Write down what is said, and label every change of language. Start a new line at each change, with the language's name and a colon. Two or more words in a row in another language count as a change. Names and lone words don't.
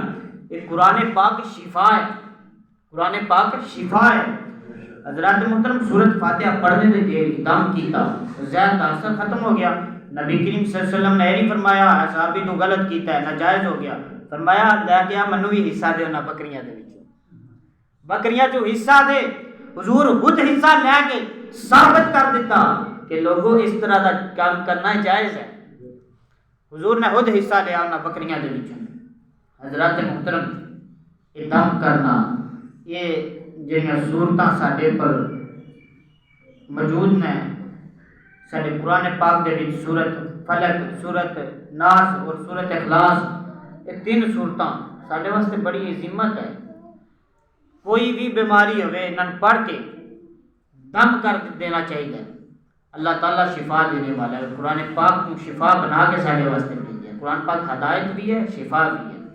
Urdu: یہ قرآن پاک شفا ہے، قرآن پاک شفا ہے۔
Punjabi: حضرات محترم، سورۃ فاتحہ پڑھنے دے دیر دم کیتا، زہر دا اثر ختم ہو گیا۔ نبی کریم صلی اللہ علیہ وسلم نے نہیں فرمایا صحابی تو غلط کیتا ہے، ناجائز ہو گیا، فرمایا لے گیا منو بھی حصہ دے انہاں بکریاں دے وچوں، بکریاں جو حصہ دے۔ حضور خود حصہ لے کے ثابت کر دیتا کہ لوگوں اس طرح دا کام کرنا جائز ہے، حضور نے خود حصہ لیا انہاں بکریاں دے وچوں۔ حضرات محترم، یہ دم کرنا، یہ جہاں صورتاں ساڈے پر موجود نے، ساڈے قرآن پاک دے وچ سورۃ فلق، سورۃ ناس اور سورۃ اخلاص، یہ 3 صورتاں ساڈے واسطے بڑی عظمت ہے۔ کوئی بھی بیماری ہوئے انہاں پڑھ کے دم کر دینا چاہیے، اللہ تعالیٰ شفا دینے والا ہے۔
Urdu: قرآن پاک کو شفا بنا کے
Punjabi: ساڈے واسطے
Urdu: بھیجا ہے، قرآن پاک ہدایت بھی ہے، شفا بھی ہے۔